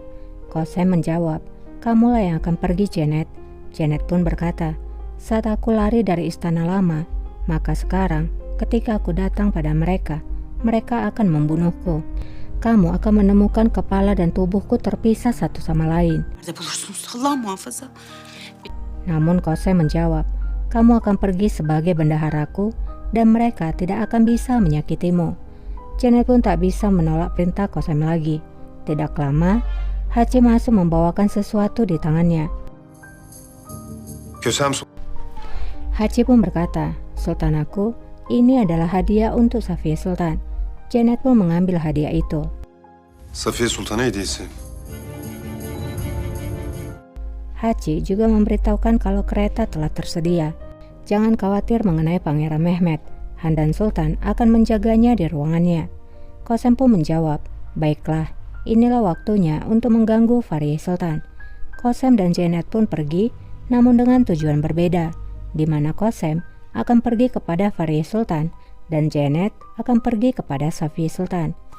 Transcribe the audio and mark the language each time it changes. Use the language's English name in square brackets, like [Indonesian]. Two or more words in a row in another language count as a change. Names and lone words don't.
[Indonesian] Kosem menjawab, "Kamulah yang akan pergi, Janet." Janet pun berkata, "Saat aku lari dari istana lama, maka sekarang ketika aku datang pada mereka, mereka akan membunuhku. Kamu akan menemukan kepala dan tubuhku terpisah satu sama lain." [Turkish] Nerede bulursunuz? Allah muhafaza. [Indonesian] Namun Kosem menjawab, "Kamu akan pergi sebagai bendaharaku dan mereka tidak akan bisa menyakitimu." Janet pun tak bisa menolak perintah Kosem lagi. Tidak lama, Hachi masuk membawakan sesuatu di tangannya. Hachi pun berkata, "Sultan aku, ini adalah hadiah untuk Safiyah Sultan." Janet pun mengambil hadiah itu. [Turkish] Safiye Sultan'a hediyesi. [Indonesian] Hachi juga memberitahukan kalau kereta telah tersedia. Jangan khawatir mengenai Pangeran Mehmet. Handan Sultan akan menjaganya di ruangannya. Kosem pun menjawab, "Baiklah, inilah waktunya untuk mengganggu Fariye Sultan." Kosem dan Janet pun pergi, namun dengan tujuan berbeda, di mana Kosem akan pergi kepada Fariye Sultan dan Janet akan pergi kepada Safiyah Sultan.